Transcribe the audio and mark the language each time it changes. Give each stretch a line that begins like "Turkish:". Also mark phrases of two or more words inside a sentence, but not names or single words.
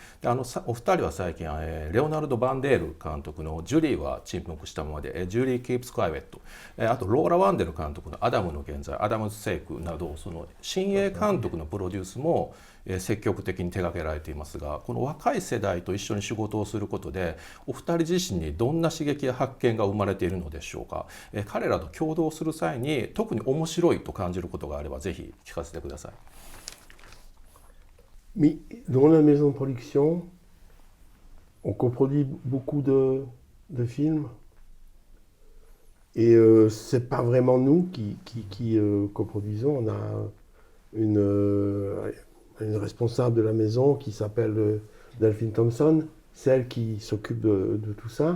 Japanese: でお二人は最近レオナルド・バンデール監督の「ジュリーは沈黙したままで」「ジュリー・キープス・クワイエット」あとローラ・ワンデル監督の「アダムの現在」「アダムズ・セイク」など、その新鋭監督のプロデュースも積極的に手掛けられていますが、この若い世代と一緒に仕事をすることでお二人自身にどんな刺激や発見が生まれているのでしょうか。彼らと共同する際に特に面白いと感じることがあればぜひ聞かせてください。
French: Mais dans la maison de production, on coproduit beaucoup de films. Et c'est pas vraiment nous qui coproduisons. On a une responsable de la maison qui s'appelle Delphine Thompson, celle qui s'occupe de tout ça.